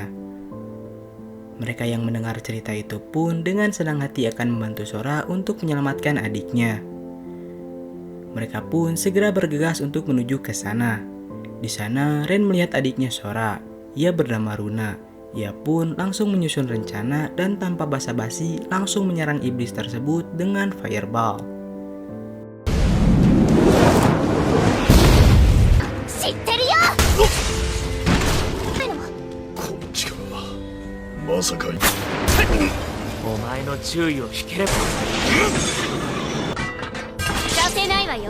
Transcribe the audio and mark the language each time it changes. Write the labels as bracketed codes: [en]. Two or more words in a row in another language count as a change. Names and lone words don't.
[id] Mereka yang mendengar cerita itu pun dengan senang hati akan membantu Sora untuk menyelamatkan adiknya. Mereka pun segera bergegas untuk menuju ke sana. Di sana, Rain melihat adiknya Sora. Ia bernama Runa. Ia pun langsung menyusun rencana dan tanpa basa-basi langsung menyerang iblis tersebut dengan fireball. [ja] 知ってるよ。こっちか。まさか。お前の注意を引ければさせないわよ。